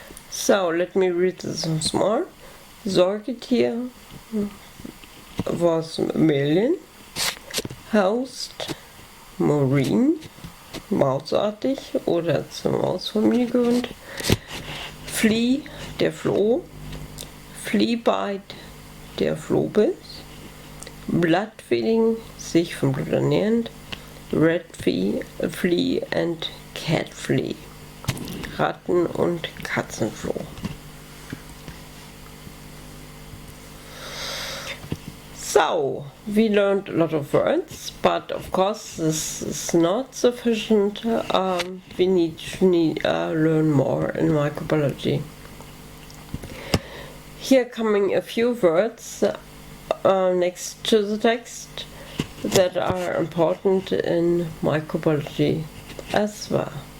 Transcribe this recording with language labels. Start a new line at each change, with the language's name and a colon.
English: So, let me read this once more. Säugetier was mammalian, host marine,
German: mausartig oder zur Mausfamilie gehörend,
English: flea, der Floh, flea bite, der Flohbiss, blood feeding,
German: sich vom Blut ernährend,
English: rat flea and cat flea,
German: Ratten- und Katzenfloh.
English: So, we learned a lot of words, but of course this is not sufficient. We need to learn more in microbiology. Here coming a few words next to the text that are important in microbiology as well.